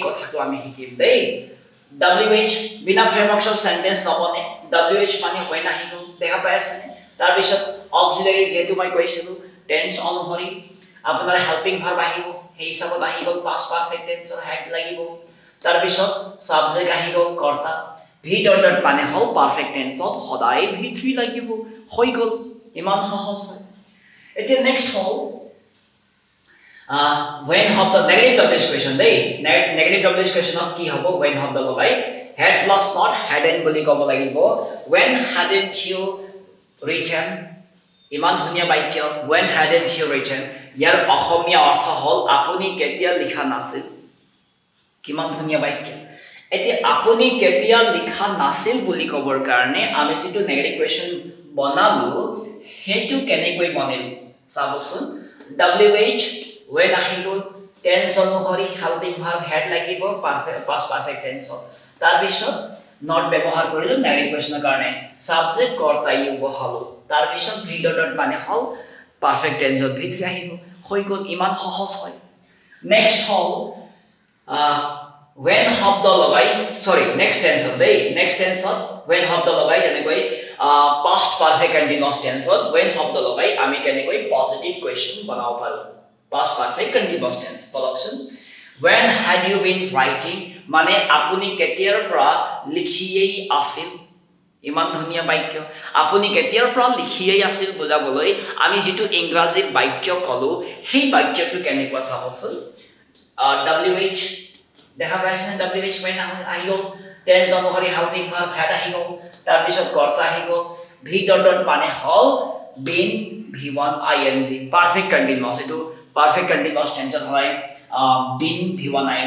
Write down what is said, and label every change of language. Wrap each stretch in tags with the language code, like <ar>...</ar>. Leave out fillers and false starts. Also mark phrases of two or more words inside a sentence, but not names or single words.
<as>কথাটো আমি শিকিম দেই WH বিনা</as> <en>frameworks sentence</en> <as>নবনে WH মানে when আহিব দেখা পাই আছে তাৰ পিছত অক্সিলাৰি যেটো মই কৈছিলো টেন্স অনুসৰি আপোনাৰ</as> <en>helping verb</en> <as>আহিব সেই হিচাপত আহি গল</as> <en>past perfect tenseৰ</en> <as>হেড লাগিব তাৰ পিছত সাবজেক্ট আহি গল কৰ্তা ভি ডট মানে হল</as> <en>perfect tense</en> <as>সদায় V3 লাগিব হৈ গল ইমান সহজ হয় এতিয়া নেক্সট হল when শব্দ</as> <en>negative WH question</en> <as>দেই</as> <en>negative WH question</en> <as>কি হ'ব when শব্দ লগাই</as> <en>had plus not hadn't</en> <as>বুলি ক'ব লাগিব</as> <en>when hadn't you written</en> <as>ইমান ধুনীয়া বাক্য</as> <en>when hadn't you written</en> <as>ইয়াৰ অসমীয়া অৰ্থ হল আপুনি কেতিয়া লিখা নাছিল কিমান ধুনীয়া বাক্য এতিয়া আপুনি কেতিয়া লিখা নাছিল বুলি কবৰ কাৰণে আমি যেটো</as> <en>negative question</en> <as>বনালো হেতু কেনেকৈ বনিল চাবচোন WH when আহিব টেন্স অনুসৰি</as> <en>helping verb had</en> <as>লাগিব</as> <en>past perfect tense</en> <as>তাৰ পিছত নট ব্যৱহাৰ কৰিলো</as> <en>negative question</en> <as>কাৰণে সাবজেক্ট কৰ্তা ইউ বহালো তাৰ পিছত ভি ডট মানে হল</as> <en>perfect tense</en> <as>V3 আহিব হৈ গল ইমান সহজ হয় নেক্সট হল when শব্দ লগাই</as> <en>next tense</en> <as>when শব্দ লগাই যেনেকৈ</as> <en>past perfect continuous tenseত</en> <as>when শব্দ লগাই আমি কেনেকৈ</as> <en>positive question</en> <as>বনাব পাৰো</as> <en>past perfect continuous tense</en> <as>বলকচোন</as> <en>when had you been writing</en> <as>মানে আপুনি কেতিয়াৰ পৰা লিখিয়েই আছিল ইমান ধুনীয়া বাক্য আপুনি কেতিয়াৰ পৰা লিখিয়েই আছিল বুজাবলৈ আমি যেটো ইংৰাজীত বাক্য কলো সেই বাক্যটো কেনেকুৱা চাবচোন WH দেখা পাইছেনে WH when আহিব টেন্স অনুসৰি</as> <en>helping verb had</en> <as>আহিব তাৰ পিছত কৰ্তা আহিব ভি ডট মানে হল</as> <en>been V1 ing perfect continuous</en> <as>এটো</as> <en>perfect continuous tense</en> <as>হয়</as> <en>been V1 ing</en>